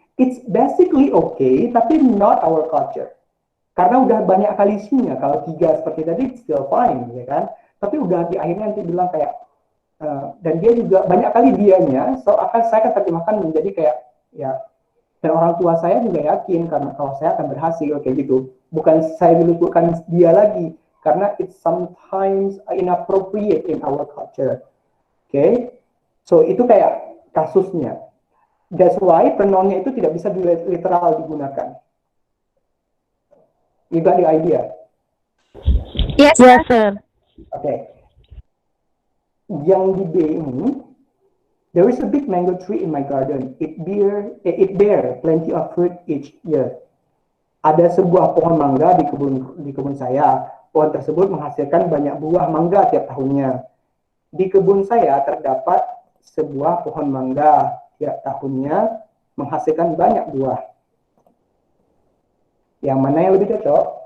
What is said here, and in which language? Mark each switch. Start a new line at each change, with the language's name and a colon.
English: It's basically okay, tapi not our culture.
Indonesian: Karena udah banyak kali isinya. Kalau 3 seperti tadi,
English: still fine,
Indonesian: ya kan? Tapi udah di akhirnya nanti bilang kayak, dan dia juga banyak kali dianya, saya akan terjemahkan menjadi kayak, ya, dan orang tua saya juga yakin karena kalau saya akan berhasil kayak gitu. Bukan saya diluputkan dia lagi, karena
English: it's sometimes inappropriate in our culture. Okay?
Indonesian: So itu kayak kasusnya.
English: That's why
Indonesian: pronounnya itu tidak bisa literal digunakan.
English: You got the idea? Yes, sir. Okay.
Indonesian: Yang di B ini,
English: there is a big mango tree in my garden. It bear plenty of fruit each year.
Indonesian: Ada sebuah pohon mangga di kebun saya. Pohon tersebut menghasilkan banyak buah mangga tiap tahunnya. Di kebun saya terdapat sebuah pohon mangga, tiap tahunnya menghasilkan banyak buah. Yang mana yang lebih cocok?